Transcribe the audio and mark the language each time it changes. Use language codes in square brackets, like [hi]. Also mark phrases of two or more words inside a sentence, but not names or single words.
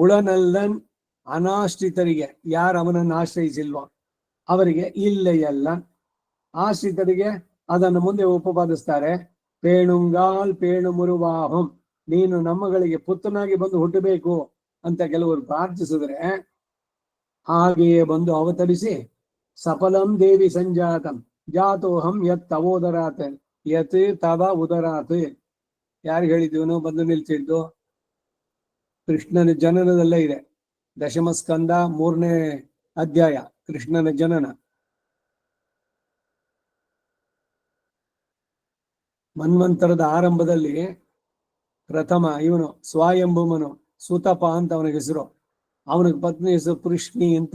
[kn] ಉಳನಲ್ಲನ್ ಅನಾಶ್ರಿತರಿಗೆ, ಯಾರು ಅವನನ್ನು ಆಶ್ರಯಿಸಿಲ್ವೋ ಅವರಿಗೆ ಇಲ್ಲ ಎಲ್ಲ. ಆಶ್ರಿತರಿಗೆ ಅದನ್ನು ಮುಂದೆ ಉಪಪಾದಿಸ್ತಾರೆ. [ta] பேணுங்கால் பேணு முருவாகம், [kn] ನೀನು ನಮ್ಮಗಳಿಗೆ ಪುತ್ರನಾಗಿ ಬಂದು ಹುಟ್ಟಬೇಕು ಅಂತ ಕೆಲವರು ಪ್ರಾರ್ಥಿಸಿದ್ರೆ, ಹಾಗೆಯೇ ಬಂದು ಅವತರಿಸಿ [sa] सफलं देवि संजातं जातोहं यत् तवोदरात् यत् तव उदरात्. [kn] ಯಾರು ಹೇಳಿದ್ವನು ಬಂದು ನಿಲ್ಸಿದ್ದು? ಕೃಷ್ಣನ ಜನನದಲ್ಲೇ ಇದೆ. ದಶಮ ಸ್ಕಂದ 3ನೇ ಅಧ್ಯಾಯ, ಕೃಷ್ಣನ ಜನನ. ಮನ್ವಂತರದ ಆರಂಭದಲ್ಲಿ ಪ್ರಥಮ ಇವನು ಸ್ವಯಂಭೂಮನು, ಸುತಪ ಅಂತ ಅವನಿಗೆ ಹೆಸರು, ಅವನಿಗೆ ಪತ್ನಿ ಹೆಸರು ಕೃಷ್ಣಿ ಅಂತ.